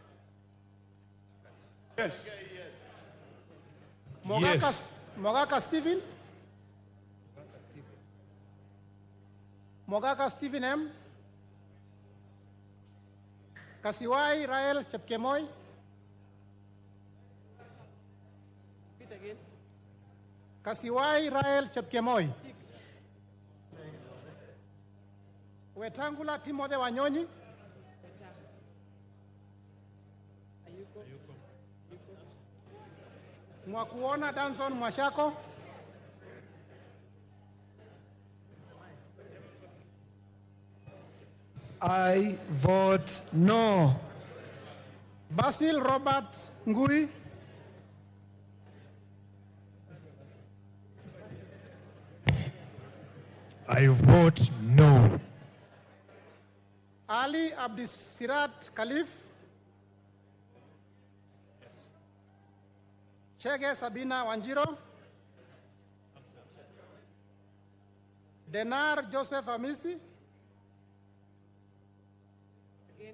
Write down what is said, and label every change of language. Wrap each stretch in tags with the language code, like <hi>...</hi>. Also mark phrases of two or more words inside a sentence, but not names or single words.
<en>Yes. Mogaka Stephen. Mogaka Stephen M. Kasiwai Rael Chepkemoy. Repeat again. Kasiwai Rael Chepkemoy. Wetangula Timothy Wanyonyi. Mwakuona Danson Mwashako. I vote no. Basil Robert Ngui. I vote no. Ali Abdisirat Khalif. Chege Sabina Wanjiro. Denar Joseph Amisi. Again.</en>